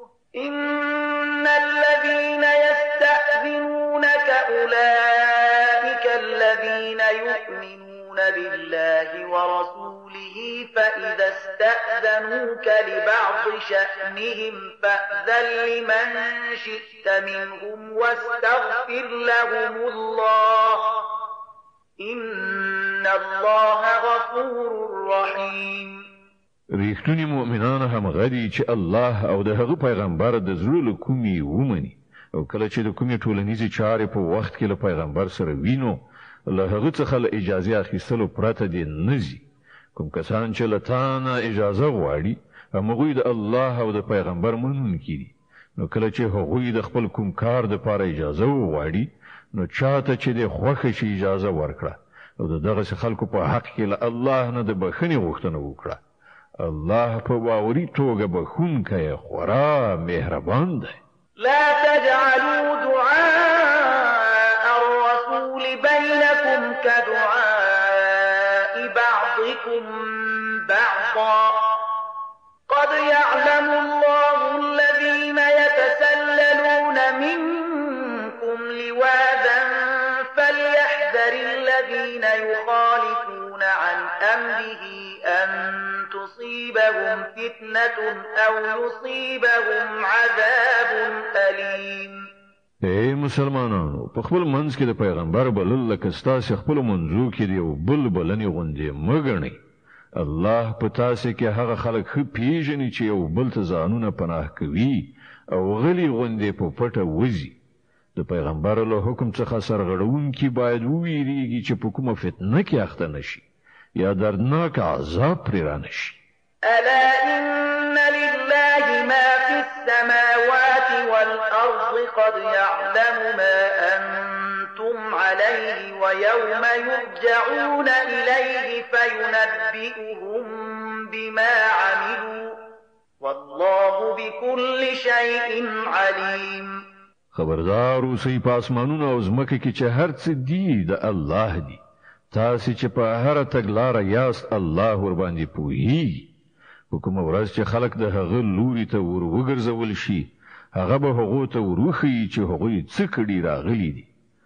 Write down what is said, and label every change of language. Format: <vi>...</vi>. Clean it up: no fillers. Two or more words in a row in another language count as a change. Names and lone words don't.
<ar>إن الذين يستأذنونك أولئك الذين يؤمنون بالله ورسوله فإذا استأذنوك لبعض شأنهم فأذن لمن شئت منهم واستغفر لهم الله إن الله غفور رحيم.</ar> <ps>ریښتونی مؤمنان هم غدي چې الله او د هغه پیغمبر د زړه له کومې ومني او کله چې د کومې ټولنیزې چارې په وخت کې له پیغمبر سره وینو له هغه څخه له اجازه اخیستلو پرته دې نزي. کوم کسان چې له تا نه اجازه غواړي هغوی د الله او د پیغمبر منونکي دي. نو کله چې هغوی د خپل کوم کار دپاره اجازه وغواړي نو چاته چې د خوښه شي اجازه ورکړه او د دغسې خلکو په حق کې له الله نه د بښنې غوښتنه وکړه. الله په باوري توګه بښونکی خورا مهربان دی.</ps> <ar>لا تجعلوا دعاء الرسول بينكم كدعاء بعضكم بعضا قد يعلم الله الذين يتسللون منكم لواذا فليحذر الذين يخالفون عن أمره أن تصيبهم فتنة أو يصيبهم عذاب أليم.</ar> <ps>اے مسلمانانو، په خپل منځ کې د پیغمبر بلل لکه ستاسو خپل منځو کې دی او بلنې غوندې مګنئ. الله په تاسو کې هغه خلک ښه پیژني چې یو بل ته ځانونه پناه کوي او غلي غوندې په پټه وځي. د پیغمبر له حکم څخه سرغړونکي باید وویریږي چې په کومه فتنه کې اخته نشي یا دردناک عذاب پرې رانشي.</ps> <ar>ألا إن لله ما في السماوات والأرض قد يعلم ما أنتم عليه ويوم يرجعون إليه فينبئهم بما عملوا والله بكل شيء عليم.</ar> <ps>خبردار اوسئ په اسمانونو او ځمکه کې چې هر څه دی د الله دی. تاسو چې په هر تګلاره یاست الله ور باندې پوهیږي. په کومه ورځ چې خلک د هغه لوري ته ور وګرځول شي هغه به هغه ته وروخی چې هغه څه کړي راغلي دي.</ps>